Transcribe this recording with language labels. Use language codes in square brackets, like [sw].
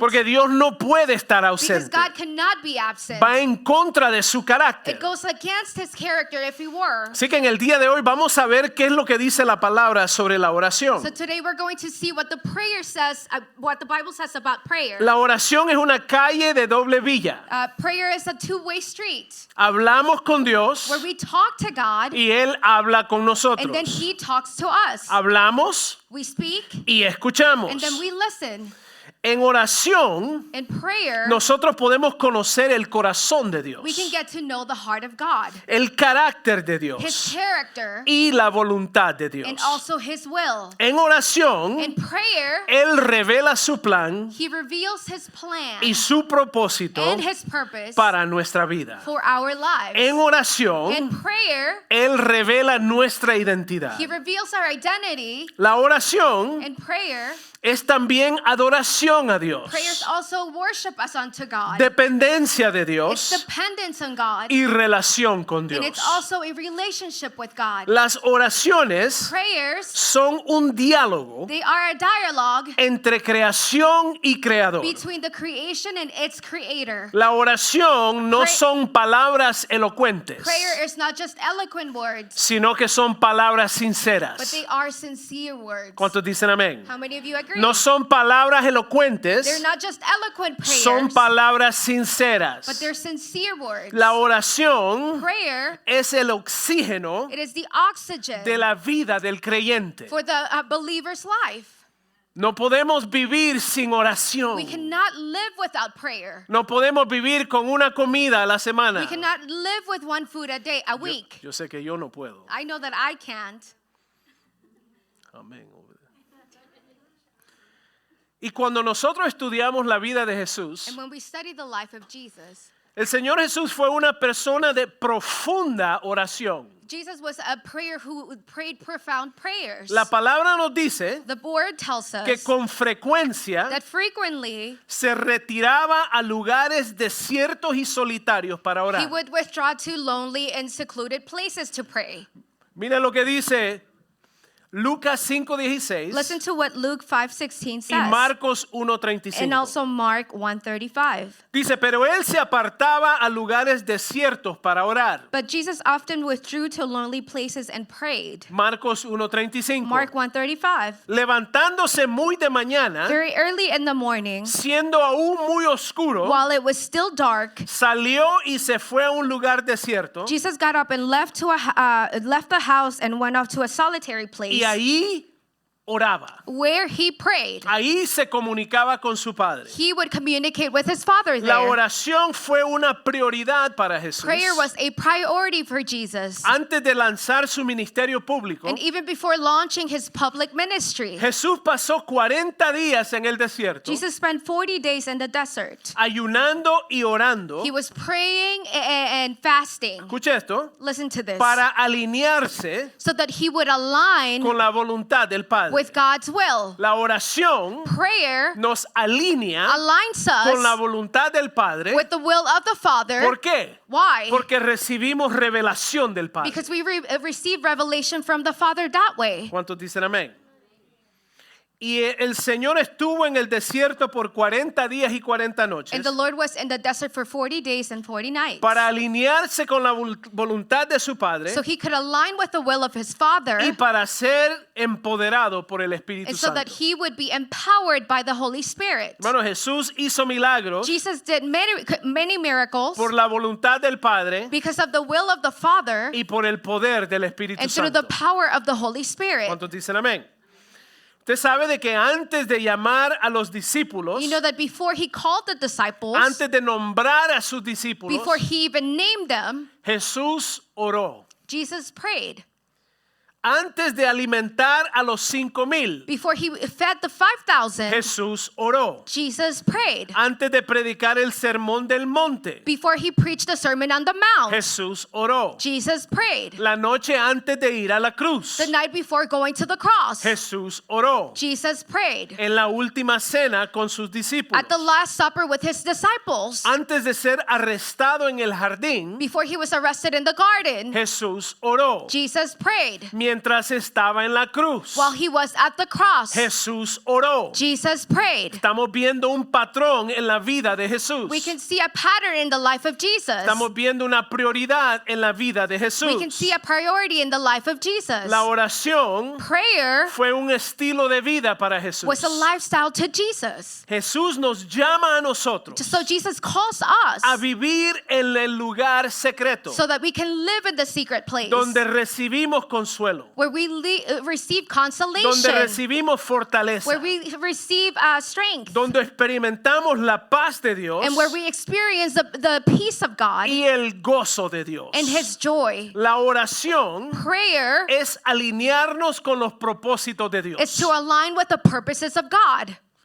[es] Porque Dios no puede estar [en] because [es] ausente. [en] God cannot be absent. [es] Va en contra de su carácter. [en] It goes against His character if He were. [es] Así que en el día de hoy vamos a ver qué es lo que dice la palabra sobre la oración. [en] So today we're going to see what the prayer says, what the Bible says about prayer. [es] La oración es una calle de doble vía. [en] Prayer is a two-way street [es] Hablamos con Dios [en] where we talk to God [es] y Él habla con nosotros. [en] and then He talks to us. [es] Hablamos [en] We speak [es] y escuchamos. [en] and then we listen. [es] En oración, [en] In prayer, [es] nosotros podemos conocer el corazón de Dios, [en] we can get to know the heart of God, [es] el carácter de [en] His [es] Dios [en] character, [es] y la voluntad de Dios. [en] and also His will. [es] En oración, [en] In prayer, [es] Él revela su plan [en] He reveals His plan [es] y su propósito [en] and His purpose [es] para nuestra vida. [en] for our lives. [es] En [en] In [es] oración, [en] prayer, [es] Él revela nuestra identidad. [en] He reveals our identity. [es] La oración [en] In prayer, [es] es también adoración a Dios, [en] prayers also worship us unto God. [es] dependencia de [en] It's [es] Dios [en] dependence on God. [es] y relación con [en] And [es] Dios. [en] it's also a relationship with God. [es] Las oraciones [en] Prayers, [es] son un diálogo [en] they are a dialogue [es] entre creación y creador. [en] between the creation and its creator. [es] La oración no [en] Pray- [es] son palabras elocuentes, [en] Prayer is not just eloquent words, [es] sino que son palabras [en] but [es] sinceras. [en] they are sincere words. [es] ¿Cuántos dicen amén? [en] How many of you agree? [es] No son palabras [en] They're [es] elocuentes, [en] not just eloquent prayers, [es] son palabras [en] but [es] sinceras. [en] they're sincere words. [es] La oración [en] Prayer, [es] es el oxígeno [en] it is the oxygen [es] de la vida del creyente. [en] for the believer's life. [es] No podemos vivir sin oración. [en] We cannot live without prayer. [es] No podemos vivir con una comida a la semana. [en] We cannot live with one food a week. [es] Yo sé que yo no puedo. [en] I know that I can't. [es] Amén. Y cuando nosotros estudiamos la vida de Jesús, [en] And when we study the life of Jesus, [es] el Señor Jesús fue una persona de profunda oración. [en] Jesus was a prayer who prayed profound prayers. [es] La palabra nos dice [en] The word tells [es] que [en] us [es] con frecuencia [en] that frequently [es] se retiraba a lugares desiertos y solitarios para [en] he [es] orar. [en] would withdraw to lonely and secluded places to pray. [es] Mira lo que dice Lucas 5:16 [en] Listen to what Luke 5:16 [es] y [en] says. [es] Marcos [en] And [es] 1:35. [en] also Mark 1:35. [es] Dice, pero él se apartaba a lugares desiertos para orar. [en] But Jesus often withdrew to lonely places and prayed. [es] Marcos 1:35. [en] Mark 1:35. [es] Levantándose muy de mañana, [en] Very early in the morning, [es] siendo aún muy oscuro, [en] while it was still dark, [es] salió y se fue a un lugar desierto [en] Jesus got up and left the house and went off to a solitary place [es] y ahí oraba. [en] where he prayed. [es] Ahí se comunicaba con su Padre. [en] He would communicate with his Father [es] La [en] there. [es] oración fue una prioridad para Jesús. [en] Prayer was a priority for Jesus. [es] Antes de lanzar su ministerio público, [en] And even before launching his public ministry, [es] Jesús pasó 40 días en el desierto, [en] Jesus spent 40 days in the desert. [es] ayunando y orando. [en] He was praying and fasting. [es] Escuche esto, [en] Listen to this. [es] para alinearse [en] So that he would align [es] con la voluntad del Padre. [en] with God's will. [es] La oración [en] Prayer [es] nos alinea [en] aligns [es] con la [en] us [es] voluntad del Padre. [en] with the will of the Father. [es] ¿Por qué? [en] Why? [es] Porque recibimos revelación del Padre. [en] Because we receive revelation from the Father that way. [es] ¿Cuántos dicen amén? Y el Señor estuvo en el desierto por 40 días y 40 noches [en] And the Lord was in the desert for 40 days and 40 nights. [es] para alinearse con la voluntad de su Padre [en] So he could align with the will of his Father, [es] y para ser empoderado por el Espíritu [en] and so that [es] Santo. [en] he would be empowered by the Holy Spirit. [es] Hermano, Jesús hizo milagros [en] Jesus did many miracles [es] por la voluntad del Padre [en] because of the will of the Father [es] y por el poder del Espíritu [en] and through [es] Santo. [en] the power of the Holy Spirit. [es] ¿Cuántos dicen amén? Usted sabe de que antes de llamar a los discípulos, [en] You know that before he called the disciples, [es] antes de nombrar a sus discípulos, [en] before he even named them, [es] Jesús oró. [en] Jesus prayed. [es] Antes de alimentar a los 5,000, [en] Before he fed the 5,000, [es] Jesús oró. [en] Jesus prayed. [es] Antes de predicar el sermón del monte, [en] Before he preached the Sermon on the Mount, [es] Jesús oró. [en] Jesus prayed. [es] La noche antes de ir a la cruz, [en] The night before going to the cross, [es] Jesús oró. [en] Jesus prayed. [es] En la última cena con sus discípulos, [en] At the Last Supper with his disciples, [es] antes de ser arrestado en el jardín, [en] before he was arrested in the garden, [es] Jesús oró. [en] Jesus prayed. [es] Mientras estaba en la cruz, [en] While he was at the cross, [es] Jesús oró. [en] Jesus prayed. [es] Estamos viendo un patrón en la vida de Jesús. [en] We can see a pattern in the life of Jesus. [es] Estamos viendo una prioridad en la vida de [en] We can [es] Jesús. [en] see a priority in the life of Jesus. [es] La oración [en] Prayer [es] fue un estilo de vida para Jesús. [en] was a lifestyle to Jesus. [es] Jesús nos llama a nosotros [en] So Jesus calls us [es] a vivir en el lugar secreto, [en] so that we can live in the secret place [es] donde recibimos consuelo, [en] where we receive [es] donde [en] consolation, [es] recibimos fortaleza, [en] where we receive strength, [es] donde experimentamos la paz de Dios [en] and where we experience the peace of God [es] y el gozo de Dios. [en] and His joy. [es] La oración [en] Prayer [es] es alinearnos con los propósitos de Dios. [en] is to align with the purposes of God.